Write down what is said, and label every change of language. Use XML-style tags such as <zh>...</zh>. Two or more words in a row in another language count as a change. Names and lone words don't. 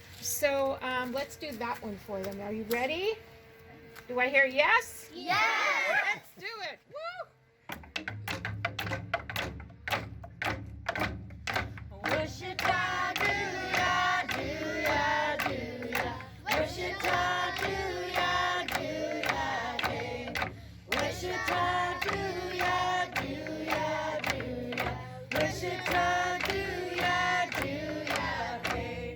<en>So let's do that one for them. Are you ready? Do I hear yes? Yes! Let's do it. Woo! Wish-a-ta, do-ya, do-ya, do-ya. Wish-a-ta, do-ya, do-ya, hey. Wish-a-ta, do-ya, do-ya, do-ya. Wish-a-ta, do-ya, do-ya, hey.</en>